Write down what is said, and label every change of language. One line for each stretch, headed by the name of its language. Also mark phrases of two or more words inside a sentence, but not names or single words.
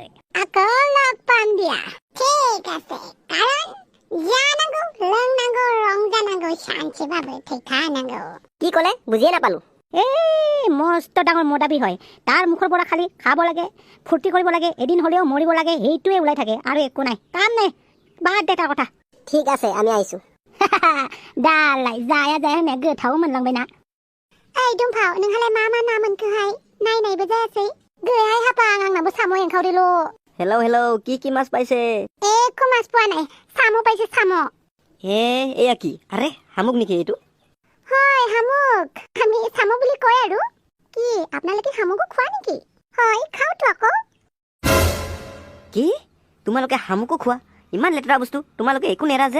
Assamese: আকৌ লগ পাম দিয়া ঠিক আছে কাৰণ
Bodo: जानागो लोंनागो रोंजानागो
Assamese: শান্তিভাৱে ঠিকানাগো কি ক'লে বুজিয়ে নাপালো মস্ত ডাঙৰ মদাবী হয় তাৰ মুখৰ পৰা খালি খাব লাগে ফূৰ্তি কৰিব লাগে এদিন হ'লেও মৰিব লাগে সেইটোৱে ওলাই থাকে আৰু একো নাই কাম নাই বাদ দে তাৰ কথা ঠিক আছে আমি আহিছোঁ
Bodo: दालाय जाया होननाया गोथाव मोनलांबायना ओइ दुमफाव नोंहालाय मा ना मोनखोहाय नायनायबो जायासै गैयाहाय हाबां आंनाबो साम' एंखावरिल'
Assamese: हेलौ কি মাছ পাইছে একো মাছ পোৱা নাই সামু পাইছে সামু এয়া কি আৰে শামুক নেকি এইটো হয় শামুক আমি সামু বুলি কয় আৰু কি আপোনালোকে শামুকো খোৱা নেকি হয় খাওঁতো আকৌ কি তোমালোকে শামুকো খোৱা ইমান লেতেৰা বস্তু তোমালোকে একো নেৰা যে